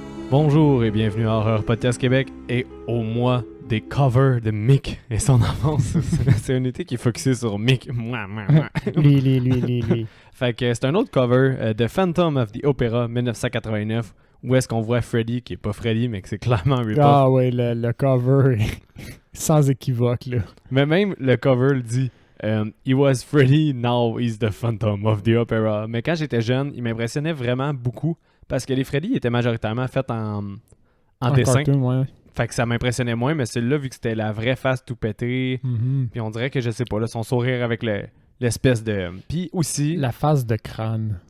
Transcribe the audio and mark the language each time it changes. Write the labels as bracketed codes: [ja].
[fr] Bonjour et bienvenue à Horreur Podcast Québec et au mois des covers de Mick et son enfance. C'est un été qui est focusé sur Mick. Lui. Fait que c'est un autre cover de Phantom of the Opera 1989 où est-ce qu'on voit Freddy, qui est pas Freddy mais que c'est clairement un rip-off. Ah ouais, le cover est sans équivoque là. Mais même le cover le dit [en] He was Freddy, now he's the Phantom of the Opera. [fr] Mais quand j'étais jeune, il m'impressionnait vraiment beaucoup parce que les Freddy étaient majoritairement faits en dessin. Cartoon, ouais. Fait que ça m'impressionnait moins, mais celui-là, vu que c'était la vraie face tout pétée, puis on dirait que, je sais pas, là, son sourire avec l'espèce de... Puis aussi... La face de crâne.